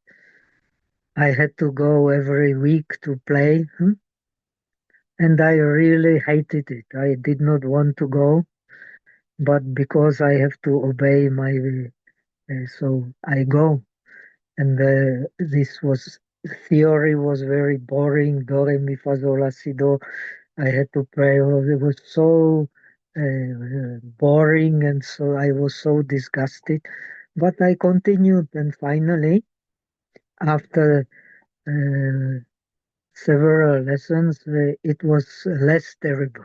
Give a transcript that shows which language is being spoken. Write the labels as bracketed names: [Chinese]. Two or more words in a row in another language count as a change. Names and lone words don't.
[English] I had to go every week to play, and I really hated it. I did not want to go. but because I have to obey my, so I go. And this was theory was very boring. Do re mi fa sol la si do. I had to pray. Oh, it was so boring, and so I was so disgusted. But I continued, and finally, after uh, several lessons, it was less terrible.